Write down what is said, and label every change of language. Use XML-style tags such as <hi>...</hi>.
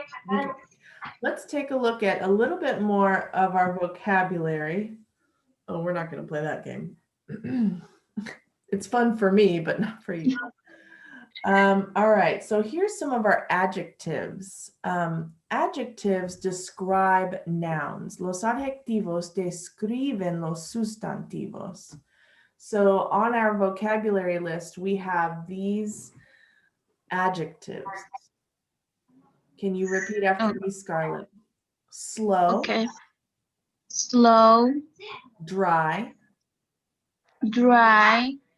<en>Okay. Let's take a look at a little bit more of our vocabulary. Oh, we're not going to play that game. It's fun for me, but not for you. All right, so here's some of our adjectives. Adjectives describe nouns.</en> <es>Los adjetivos describen los sustantivos.</es> <en>So on our vocabulary list, we have these adjectives. Can you repeat after me, Scarlett? Slow. Okay. Slow. Dry. Dry.</en>